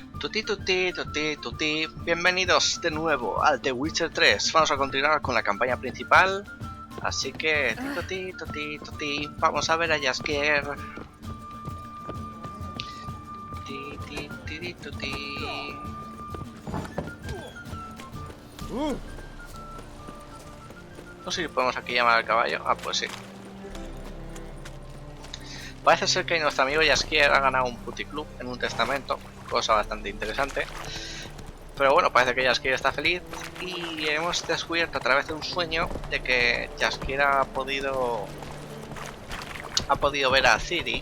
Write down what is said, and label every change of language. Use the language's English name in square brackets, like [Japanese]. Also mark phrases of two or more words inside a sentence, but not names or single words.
[Spanish] Tuti tuti tuti tuti. Bienvenidos de nuevo al The Witcher 3. Vamos a continuar con la campaña principal. Así que tuti tuti tuti. Vamos a ver a Jaskier. Tuti tuti tuti. No sé si podemos aquí llamar al caballo. Ah, pues sí. Parece ser que nuestro amigo Jaskier ha ganado un puticlub en un testamento, cosa bastante interesante. Pero bueno, parece que Jaskier está feliz y hemos descubierto a través de un sueño de que Jaskier ha podido ver a Ciri.